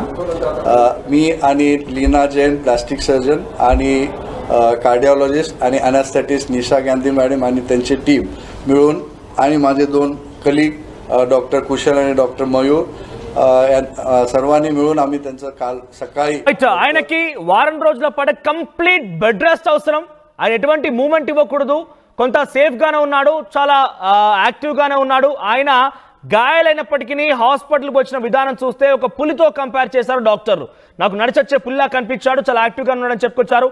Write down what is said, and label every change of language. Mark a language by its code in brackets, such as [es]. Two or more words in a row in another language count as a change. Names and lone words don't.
[mr] मी आणि लीना जैन, [en] plastic surgeon, [mr] आणि कार्डिओलॉजिस्ट आणि अॅनेस्थेटिस्ट निशा गांधी मॅडम आणि त्यांची टीम मिळून, आणि माझे 2 कलीग डॉक्टर कुशल आणि डॉक्टर मयूर, सर्वांनी मिळून आम्ही त्यांचं काल सकाळी [te] ఆయనకి వారం రోజుల పాటు [en] complete bed rest [te] అవసరం. ఆయన ఎటువంటి మూవ్మెంట్ ఇవ్వకూడదు. కొంత సేఫ్ గానే ఉన్నాడు, చాలా యాక్టివ్ గానే ఉన్నాడు. ఆయన గాయాలైనప్పటికీ హాస్పిటల్కి వచ్చిన విధానం చూస్తే ఒక పులితో కంపేర్ చేశారు డాక్టర్లు. నాకు నడిచొచ్చే పులిలా కనిపించాడు, చాలా యాక్టివ్గా ఉన్నాడని చెప్పుకొచ్చారు.